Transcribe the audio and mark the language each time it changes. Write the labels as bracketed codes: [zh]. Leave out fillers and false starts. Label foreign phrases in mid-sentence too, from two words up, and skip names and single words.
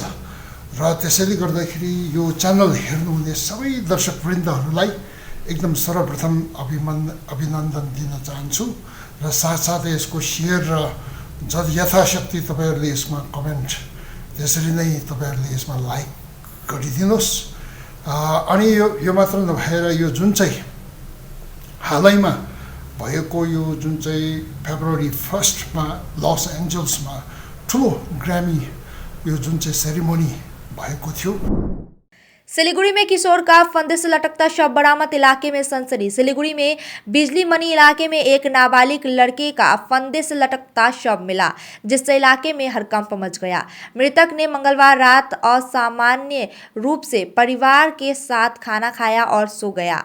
[ne] र त्यसैले गर्दाखेरि यो च्यानल हेर्नुहुने सबै दर्शकवृन्दहरूलाई एकदम सर्वप्रथम अभिनन्दन दिन चाहन्छु र साथसाथै यसको सेयर र यथाशक्ति तपाईँहरूले यसमा कमेन्ट त्यसरी नै तपाईँहरूले यसमा लाइक गरिदिनुहोस्। अनि यो मात्र नभएर यो जुन चाहिँ हालैमा भएको यो जुन चाहिँ फेब्रुअरी 1 लस एन्जल्समा ठुलो ग्रामी यो जुन चाहिँ सेरेमनी भएको थियो। [hi] सिलीगुड़ी में किशोर का फंदे से लटकता शव बरामद, इलाके में सनसनी। सिलीगुड़ी में बिजली मनी इलाके में एक नाबालिग लड़के का फंदे से लटकता शव मिला, जिससे इलाके में हड़कंप मच गया। मृतक ने मंगलवार रात असामान्य रूप से परिवार के साथ खाना खाया और सो गया।